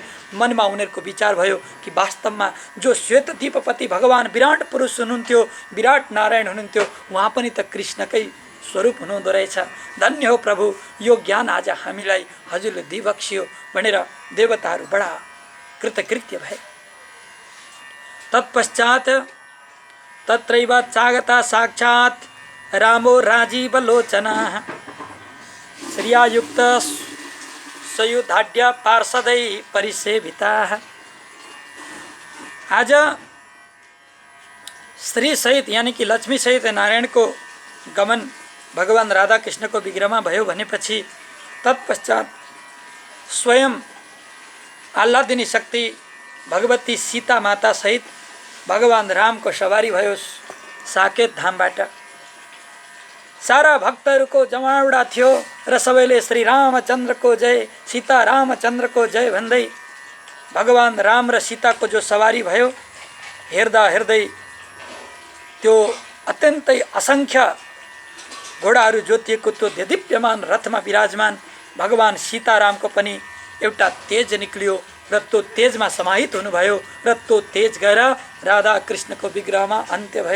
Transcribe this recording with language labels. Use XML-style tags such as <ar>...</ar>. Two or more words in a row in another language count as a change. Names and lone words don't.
<ne>मनमा उनीहरूको विचार भयो कि वास्तवमा जो श्वेत दीपपति भगवान विराट पुरुष हुनुहुन्थ्यो, विराट नारायण हुनुहुन्थ्यो, उहाँ पनि त कृष्णकै स्वरूप हुनुहुँदो रहेछ। धन्य हो प्रभु, यो ज्ञान आज हामीलाई हजुरले दिइबक्सियो भनेर देवताहरू बडा कृतकृत्य भए।</ne> <sa>तत्पश्चात तत्रैव चागता साक्षात् रामो राजीवलोचनः श्रियायुक्त सयुधाढ्य पार्षदै परिसेविताः।</sa> <ne>आज श्री सहित यानी कि लक्ष्मी सहित नारायण को गमन भगवान राधा कृष्ण को विग्रहमा भयो भनेपछि तत्पश्चात स्वयं आह्लादिनी शक्ति भगवती सीता माता सहित भगवान राम को सवारी भयो साकेत धामबाट। सारा भक्तहरूको जमावडा थियो र सबैले श्री रामचन्द्रको जय, सीता रामचन्द्रको जय भन्दै भगवान राम र सीताको जो सवारी भयो, हेर्दा हेर्दै त्यो अत्यन्तै असंख्य घोडाहरू जोतिएको त्यो देदीप्यमान रथमा विराजमान भगवान सीतारामको पनि एउटा तेज निक्लियो र त्यो तेजमा समाहित हुनुभयो र त्यो तेज गएर राधा कृष्णको विग्रहमा अन्त्य भयो।</ne>